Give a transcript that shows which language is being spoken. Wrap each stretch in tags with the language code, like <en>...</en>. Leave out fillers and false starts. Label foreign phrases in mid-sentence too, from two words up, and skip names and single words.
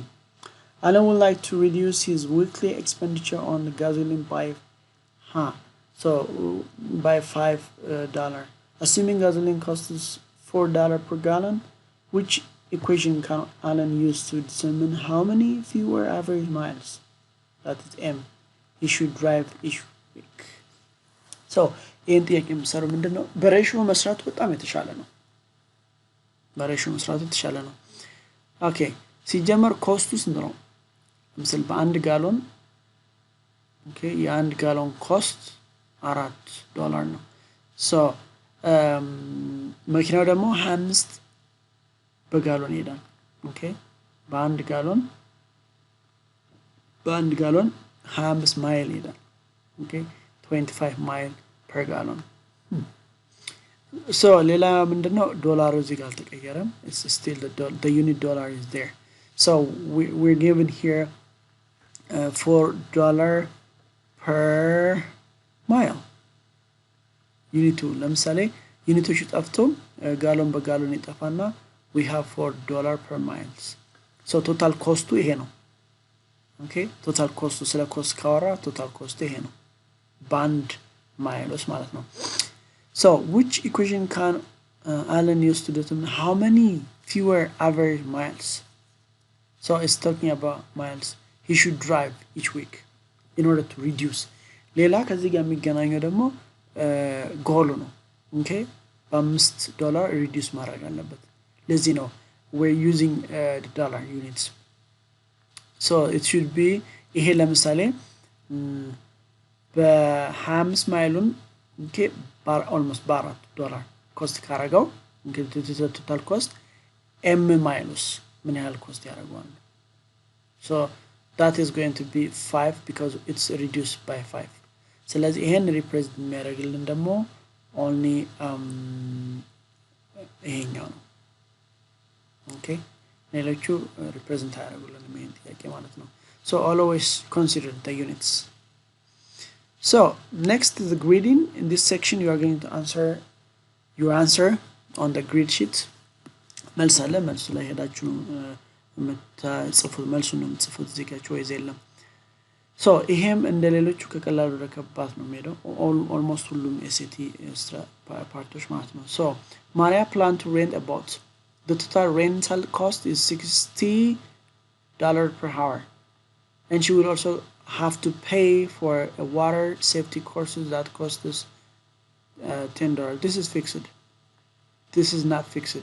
<en>Alan would like to reduce his weekly expenditure on gasoline by $5. assuming gasoline costs $4 per gallon, which equation can Alan use to determine how many fewer average miles, that is M, he should drive each week?</en> <am>So ይህን ጥያቄ የምሰራው ምንድን ነው? በሬሽዮ መስራቱ በጣም የተሻለ ነው። በሬሽዮ መስራቱ የተሻለ ነው። ኦኬ ሲጀመር ኮስቱ ስንት ነው? ለምሳሌ በአንድ ጋሎን ኦኬ የአንድ ጋሎን ኮስት $4 ነው። ሶ መኪናው ደግሞ 25 በጋሎን ይሄዳል። ኦኬ በአንድ ጋሎን 25 ማይል ይሄዳል። ኦኬ 25 ማይል</am> <en>per gallon. So</en> <am>ሌላ ምንድነው? ዶላሩ እዚህ ጋር አልተቀየረም።</am> <en>It's still the unit dollar is there. So we're given here $4 per mile.</en> <am>ዩኒቱ ለምሳሌ ዩኒቶቹ ጠፍቶ ጋሎን በጋሎን ይጠፋና</am> <en>we have $4 per miles. So total cost</en> <am>ይሄ ነው። ኦኬ</am> <en>total cost</en> <am>ስለ ኮስት ካወራ</am> <en>total cost</en> <am>ይሄ ነው በአንድ miles ማለት ነው።</am> <en>So which equation can Alan use to determine how many fewer average miles? So it's talking about miles he should drive each week in order to reduce.</en> <am>ሌላ ከዚህ ጋር የሚገናኘው ደግሞ ጎሉ ነው። ኦኬ $5 reduce ማድረግ አለበት። ለዚህ ነው</am> <en>we're using the dollar units. So it should be</en> <am>ይሄ ለምሳሌ በ25 ማይሉን ኦኬ almost $4 ኮስት ካረጋው እንግዲህ</am> <en>total cost</en> <am>m ማይልስ ምን ያህል ኮስት ያደርጋል?</am> <en>So that is going to be 5 because it's reduced by 5.</en> <am>ስለዚህ ይሄን ሪፕሬዘንት የሚያደርግልን ደግሞ only ይሄኛው ነው። ኦኬ ሌሎቹ ሪፕሬዘንት አያደርጉልንም ይሄን ጥያቄ ማለት ነው።</am> <en>So always consider the units. So next is the grading. In this section you are going to answer your answer on the grid sheet.</en> <am>መልስ አለ። መልሱ ላይ ሄዳችሁ የምትጽፉት መልሱን ነው የምትጽፉት እዚህ ጋር ቾይስ የለም። So ይሄም እንደሌሎቹ ከቀላሉ ወደ ከባድ ነው የሚሄደው almost ሁሉም ኤስኤቲ ፓርቶች ማለት ነው።</am> <en>So Maria plan to rent a boat. The total rental cost is $60 per hour, and she will also have to pay for a water safety courses that cost us $10. This is fixed. This is not fixed.</en>